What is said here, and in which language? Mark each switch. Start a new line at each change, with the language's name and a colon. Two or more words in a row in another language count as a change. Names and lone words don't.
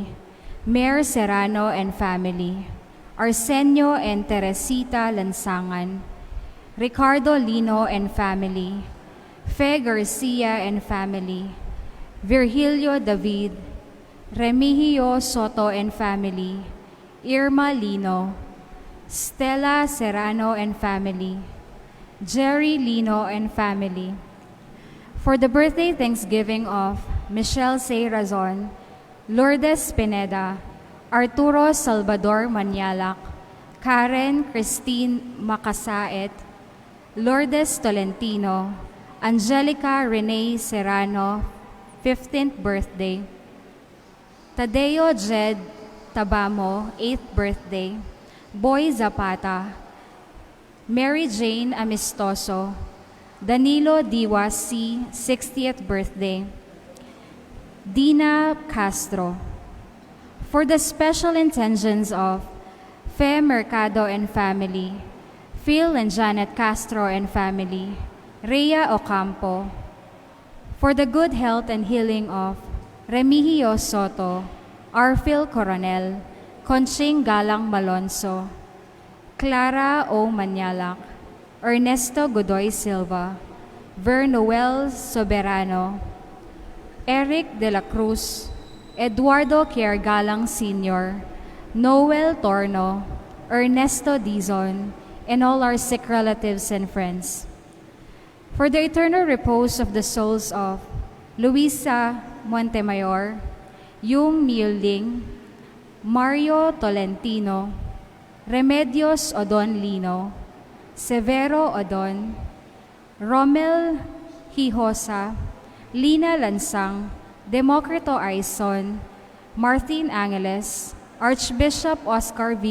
English: Mayor Serrano and family, Arsenio and Teresita Lansangan, Ricardo Lino and family, Fe Garcia and family, Virgilio David, Remigio Soto and family, Irma Lino, Stella Serrano and family, Jerry Lino and family. For the birthday thanksgiving of Michelle C. Razon, Lourdes Pineda, Arturo Salvador Manialac, Karen Christine Macasaet, Lourdes Tolentino, Angelica Renee Serrano, 15th birthday, Tadeo Jed Tabamo, 8th birthday, Boy Zapata, Mary Jane Amistoso, Danilo Diwa C., 60th birthday, Dina Castro. For the special intentions of Fe Mercado and family, Phil and Janet Castro and family, Rhea Ocampo. For the good health and healing of Remigio Soto, Arphil Coronel, Conching Galang Malonzo, Clara O. Manialac, Ernesto Godoy Silva, Vernoel Soberano, Eric De La Cruz, Eduardo Kiergalang Sr., Noel Torno, Ernesto Dizon, and all our sick relatives and friends. For the eternal repose of the souls of Luisa Montemayor, Yung Milding, Mario Tolentino, Remedios Odon Lino, Severo Odon, Romel Hijosa, Lina Lansang, Democrito Aison, Martin Angeles, Archbishop Oscar V.